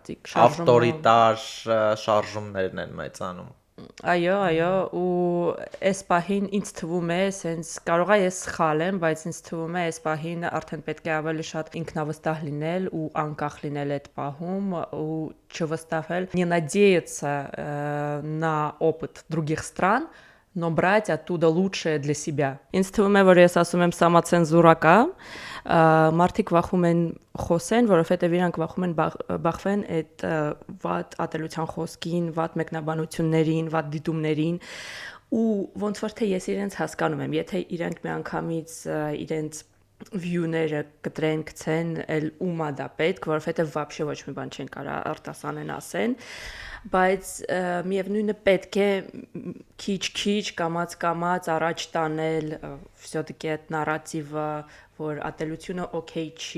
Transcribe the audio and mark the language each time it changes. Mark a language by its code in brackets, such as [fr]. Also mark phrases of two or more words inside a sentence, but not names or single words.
[hy] ավտորիտար շարժումներն են մեծանում։ Այո, ու այս պահին ինձ թվում է, սենց կարող է ես սխալ եմ, բայց ինձ թվում է այս պահին արդեն պետք է ավելի շատ инքնավստահ լինել ու անկախ լինել այդ պահում ու չվստահել, [ru] не надеяться на опыт других стран, но брать оттуда лучшее для себя. [hy] Ինձ թվում է, որ ես ասում եմ самоцензура կա, մարդիկ վախում են խոսեն, որովհետև իրանք վախում են բախվեն այդ վատ ատելության խոսքին, վատ մեկնաբանություններին, վատ դիտումներին ու ոնց որ թե ես իրենց հասկանում եմ, եթե իրանք մի անգամից իրենց view-ները կտրեն, գցեն, էլ ումա դա պետք, որովհետև вообще ոչ մի բան չեն կարա արտասանեն ասեն, բայց միևնույնը պետք է քիչ-քիչ կամած առաջ տանել всё-таки այդ նարատիվը, որ ատելությունը օքեյ չի։